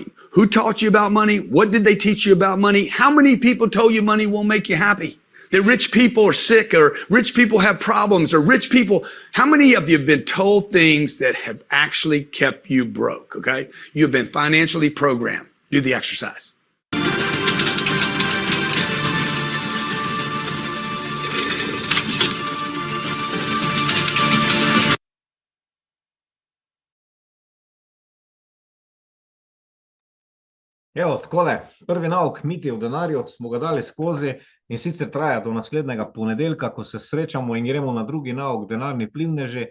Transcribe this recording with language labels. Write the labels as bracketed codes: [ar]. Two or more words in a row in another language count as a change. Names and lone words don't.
[en] Who taught you about money? What did they teach you about money? How many people told you money won't make you happy? That rich people are sick, or rich people have problems, or rich people, how many of you have been told things that have actually kept you broke, okay? You've been financially programmed. Do the exercise. [sl] Evo, takole, prvi nauk miti v denarju smo ga dali skozi in sicer traja do naslednjega ponedeljka, ko se srečamo in gremo na drugi nauk denarni plivneži.